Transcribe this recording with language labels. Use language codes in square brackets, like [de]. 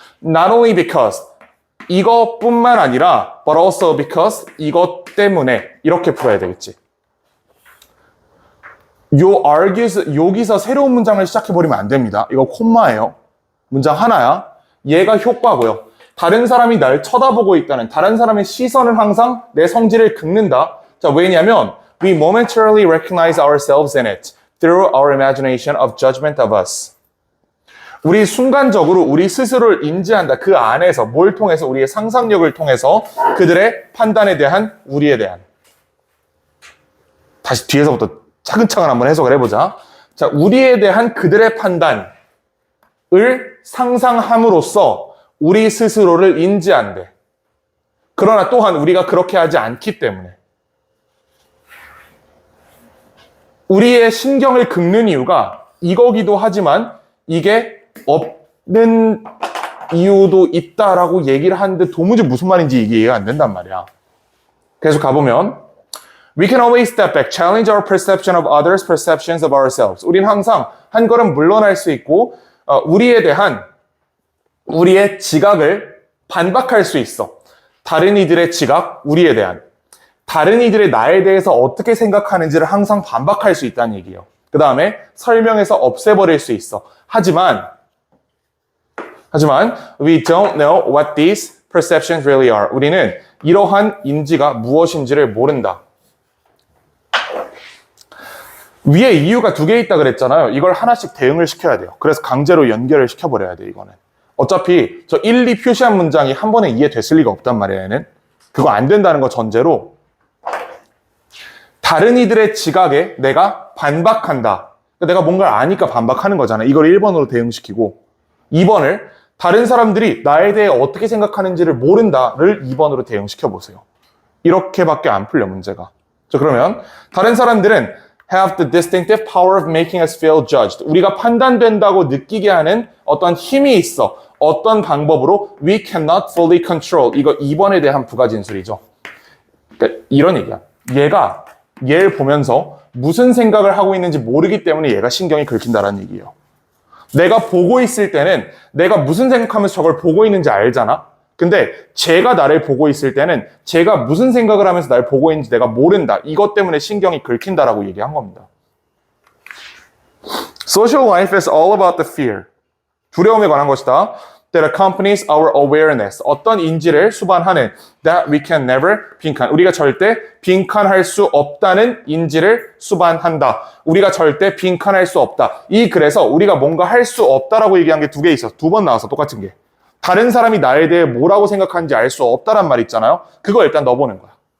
[en] Not only because [ko] 이것뿐만 아니라 [en] but also because [ko] 이것 때문에 이렇게 풀어야 되겠지. 여기서 새로운 문장을 시작해버리면 안 됩니다. 이거 콤마예요. 문장 하나야. 얘가 효과고요. 다른 사람이 날 쳐다보고 있다는 다른 사람의 시선은 항상 내 성질을 긁는다. 자, 왜냐면 [en] we momentarily recognize ourselves in it through our imagination of judgment of us. [ko] 우리 순간적으로 우리 스스로를 인지한다. 그 안에서 뭘 통해서 우리의 상상력을 통해서 그들의 판단에 대한 우리에 대한 다시 뒤에서부터 차근차근 한번 해석을 해보자. 자, 우리에 대한 그들의 판단을 상상함으로써 우리 스스로를 인지한대. 그러나 또한 우리가 그렇게 하지 않기 때문에 우리의 신경을 긁는 이유가 이거기도 하지만 이게 없는 이유도 있다라고 얘기를 하는데 도무지 무슨 말인지 이게 이해가 안 된단 말이야. 계속 가보면 [en] We can always step back, challenge our perception of others' perceptions of ourselves. [ko] 우리는 항상 한 걸음 물러날 수 있고 우리에 대한 우리의 지각을 반박할 수 있어. 다른 이들의 지각, 우리에 대한. 다른 이들의 나에 대해서 어떻게 생각하는지를 항상 반박할 수 있다는 얘기예요. 그 다음에 설명해서 없애버릴 수 있어. 하지만 [en] we don't know what these perceptions really are. [ko] 우리는 이러한 인지가 무엇인지를 모른다. 위에 이유가 두 개 있다 그랬잖아요. 이걸 하나씩 대응을 시켜야 돼요. 그래서 강제로 연결을 시켜버려야 돼, 이거는. 어차피 저 1, 2 표시한 문장이 한 번에 이해됐을 리가 없단 말이야, 얘는. 그거 안 된다는 거 전제로 다른 이들의 지각에 내가 반박한다. 내가 뭔가를 아니까 반박하는 거잖아. 이걸 1번으로 대응시키고 2번을 다른 사람들이 나에 대해 어떻게 생각하는지를 모른다를 2번으로 대응시켜보세요. 이렇게밖에 안 풀려, 문제가. 자, 그러면 다른 사람들은 [en] have the distinctive power of making us feel judged. [ko] 우리가 판단된다고 느끼게 하는 어떤 힘이 있어. 어떤 방법으로 [en] we cannot fully control. [ko] 이거 2번에 대한 부가진술이죠. 그러니까 이런 얘기야. 얘가 얘를 보면서 무슨 생각을 하고 있는지 모르기 때문에 얘가 신경이 긁힌다라는 얘기예요. 내가 보고 있을 때는 내가 무슨 생각하면서 저걸 보고 있는지 알잖아. 근데 쟤가 나를 보고 있을 때는 쟤가 무슨 생각을 하면서 날 보고 있는지 내가 모른다. 이것 때문에 신경이 긁힌다라고 얘기한 겁니다. [en] Social life is all about the fear. [ko] 두려움에 관한 것이다. [en] That accompanies our awareness. [ko] 어떤 인지를 수반하는 [en] that we can never [ko] 빈칸. 우리가 절대 빈칸할 수 없다는 인지를 수반한다. 우리가 절대 빈칸할 수 없다. 이 글에서 우리가 뭔가 할 수 없다라고 얘기한 게 두 개 있어. 두 번 나와서 똑같은 게. 다른 사람이 나에 대해 뭐라고 생각하는지 알 수 없다란 말 있잖아요. 그거 일단 넣어보는 거야.